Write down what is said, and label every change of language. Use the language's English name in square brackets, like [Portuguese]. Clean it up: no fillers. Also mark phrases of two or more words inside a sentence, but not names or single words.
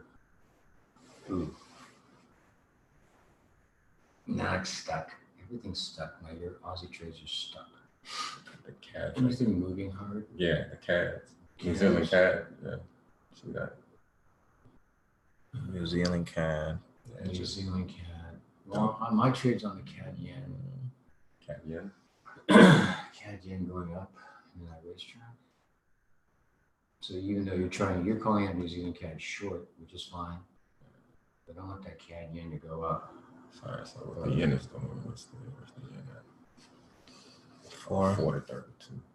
[English] Ooh. Nah, it's stuck. Everything's stuck. Your Aussie trades are stuck. The CAD. Anything moving hard? Yeah, the CADs. New Zealand CAD. Yeah. See that? New Zealand CAD. Yeah, New Zealand CAD. Well, my trade's on the CAD yen. CAD yen. CAD yen going up in that racetrack. So even though you're calling out New Zealand CAD short, which is fine. But don't let that CAD yen to go up. Sorry, so what the yen is doing. Where's the yen at? 4. 4 to 32.